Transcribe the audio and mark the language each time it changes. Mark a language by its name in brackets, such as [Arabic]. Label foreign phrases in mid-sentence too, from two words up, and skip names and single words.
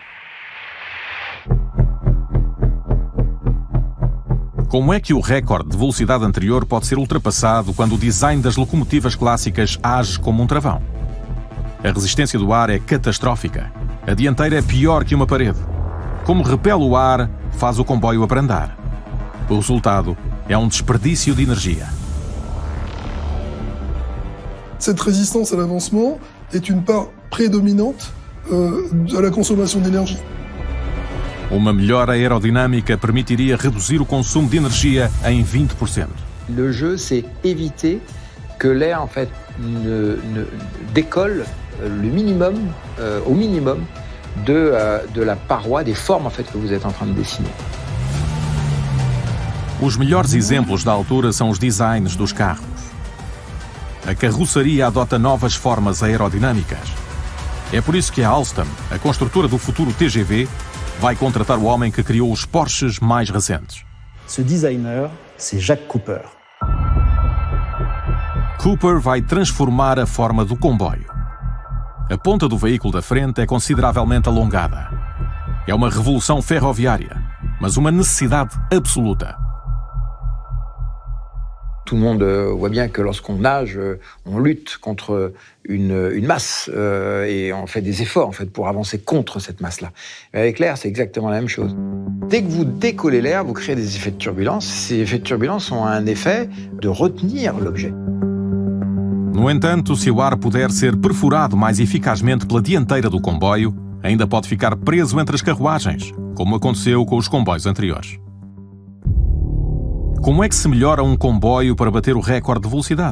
[Portuguese] Como é que o recorde de velocidade anterior pode ser ultrapassado quando o design das locomotivas clássicas age como um travão? A resistência do ar é catastrófica. A dianteira é pior que uma parede. Como repele o ar, faz o comboio abrandar. O resultado é um desperdício de energia. [French] Cette résistance à l'avancement est une part prédominante de la consommation d'énergie. [Portuguese] Uma melhor aerodinâmica permitiria reduzir o consumo de energia em 20%. [French] Le jeu, c'est éviter que l'air en fait ne décolle le minimum, au minimum de la paroi, des formes en fait que vous êtes en train de dessiner. [Portuguese] Os melhores exemplos da altura são os designs dos carros. A carroçaria adota novas formas aerodinâmicas. É por isso que a Alstom, a construtora do futuro TGV, vai contratar o homem que criou os Porsches mais recentes. [French] Ce designer, c'est Jacques Cooper. [Portuguese] Cooper vai transformar a forma do comboio. A ponta do veículo da frente é consideravelmente alongada. É uma revolução ferroviária, mas uma necessidade absoluta. [French] Tout le monde voit bien que lorsqu'on nage, on lutte contre une masse et on fait des efforts en fait pour avancer contre cette masse-là. Avec l'air, c'est exactement la même chose. Dès que vous décollez l'air, vous créez des effets de turbulence. Ces effets de turbulence ont un effet de retenir l'objet. [Portuguese] No entanto, se o ar puder ser perfurado mais eficazmente pela dianteira do comboio, ainda pode ficar preso entre as carruagens, como aconteceu com os comboios anteriores. Como é que se melhora um comboio para bater o recorde de velocidade?